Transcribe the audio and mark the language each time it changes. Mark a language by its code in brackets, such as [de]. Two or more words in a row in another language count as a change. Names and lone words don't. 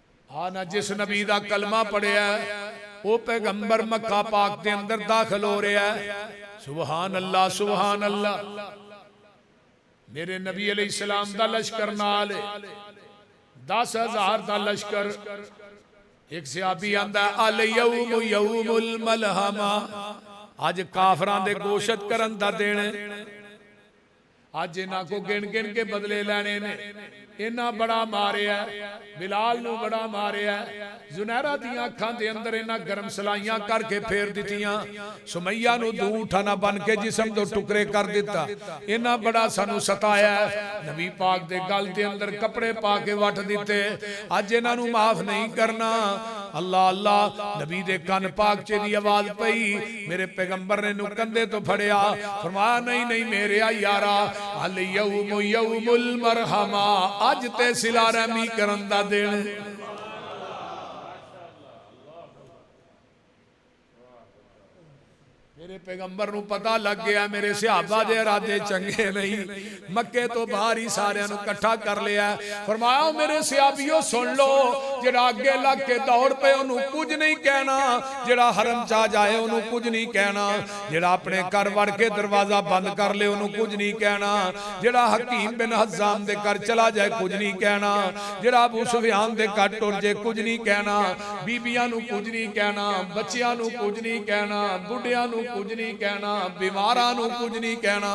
[pa] ہاں نا جس نبی دا کلمہ پڑھیا وہ پیغمبر مکہ پاک کے اندر داخل ہو رہا ہے. [ar] سبحان الله سبحان الله. [pa] میرے نبی علیہ السلام دا لشکر نال 10,000 دا لشکر. ایک صحابی آندا [ar] اليوم يوم الملحمة, [pa] اج کافراں دے گوشت کرن دا دن. اج انہاں کو گن گن کے بدلے لینے نے. انہاں بڑا ماریا، بلال نوں بڑا ماریا، جنیرہ دیاں اکھاں دے اندر انہاں گرم سلائیاں کرکے پھیر دتیاں، سمیہ نوں دوٹھا نا بن کے جسم دو ٹکڑے کر دتا. انہاں بڑا سانوں ستایا. نبی پاک دے گل دے اندر کپڑے پا کے وٹ دتے. اج انہاں نوں معاف نہیں کرنا. [ar] الله الله. [pa] نبی دے کن پاک چ دی آواز پئی، میرے پیغمبر نے نوں کندھے توں پھڑیا، فرمایا نہیں نہیں میرے یارا, [ar] اليوم يوم المرحمة, [pa] اج تے صلہ رحمی کرن دا دن. میرے پیغمبر نوں پتا لگ گیا میرے صحابہ دے ارادے چنگے نہیں. مکے توں باہر ای ساریاں نوں اکٹھا کر لیا۔ فرمایا میرے صحابیو سن لو، جیہڑا اگے لگ کے دوڑ پے اونہوں کجھ نہیں کہنا، جیہڑا حرم چا جائے اونہوں کجھ نہیں کہنا، جیہڑا اپنے گھر وڑ کے دروازہ بند کر لے اونہوں کجھ نہیں کہنا، جیہڑا حکیم بن حزام دے گھر چلا جائے کجھ نہیں کہنا، جیہڑا ابو سفیان دے گھر ٹر جائے کجھ نہیں کہنا، بیبیاں نوں کجھ نہیں کہنا، بچیاں نوں کجھ نہیں کہنا، بڈھیاں نوں کجھ نہیں کہنا، بیماراں نوں کجھ نہیں کہنا.